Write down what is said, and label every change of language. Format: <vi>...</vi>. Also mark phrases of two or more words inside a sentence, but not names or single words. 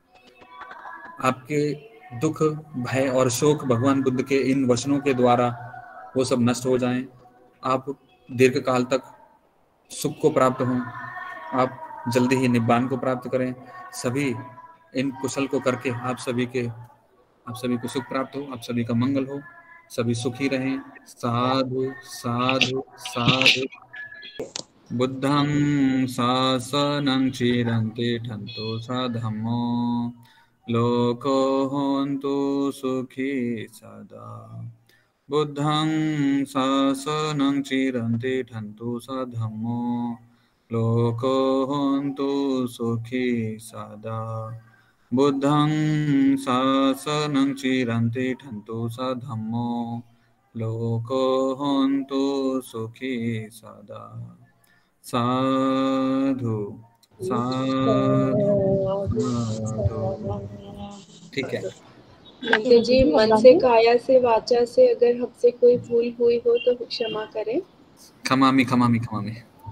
<hi>आपके दुख भय और शोक भगवान बुद्ध के इन वचनों के द्वारा वो सब नष्ट हो जाएं, आप दीर्घ काल तक सुख को प्राप्त हों, आप जल्दी ही निब्बान को प्राप्त करें। सभी इन कुशल को करके आप सभी को सुख प्राप्त हो, आप सभी का मंगल हो, सभी सुखी रहें।</hi> <pi>साधु साधु साधु। बुद्धं शासनं चिरं तिष्ठन्तु स धम्मो लोको होन्तु सुखी सदा। बुद्धं शासनं चिरं तिष्ठन्तु स धम्मो लोको होन्तु सुखी सदा। बुद्धं शासनं चिरं तिष्ठन्तु स धम्मो लोको होन्तु सुखी सदा। साधु साधु साधु।</pi> <hi>ठीक है मंत्री जी, मन से काया से वाचा से अगर हमसे कोई भूल हुई हो तो क्षमा करें।</hi>